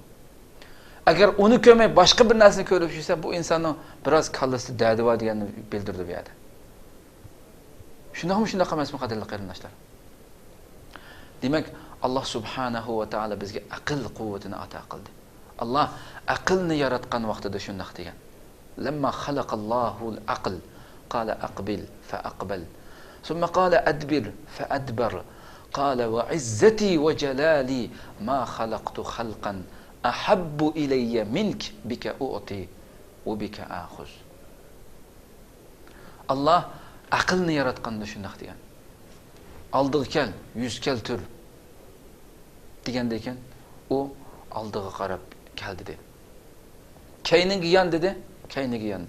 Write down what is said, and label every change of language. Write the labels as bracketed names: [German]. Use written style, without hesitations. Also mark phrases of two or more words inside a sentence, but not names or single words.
[Uzbek] Agar uni ko'rmay boshqa bir narsani ko'rib yursa, bu insonning biroz kallasi dadi bor deganini bildirdi bu yerda. Shundaqmi, shunaqa emasmi qadrli qarindoshlar? Demak, Alloh [Arabic] سبحانه وتعالى [Uzbek] bizga aql quvvatini ato qildi. Alloh aqlni yaratgan vaqtida shunday degan. [Arabic] لما خلق الله العقل قال أقبل فأقبل. ثم قال أدبر فأدبر قال وعزتي وجلالي ما خلقت خلقا أحب إلي منك بك أعطي وبك آخذ. [Uzbek] Alloh aqlni yaratganda shunday degan. Oldiga kel, 100 kel tur deganda ekan, u oldiga qarab keldi dedi. Keyniga yan dedi, keyniga yandi.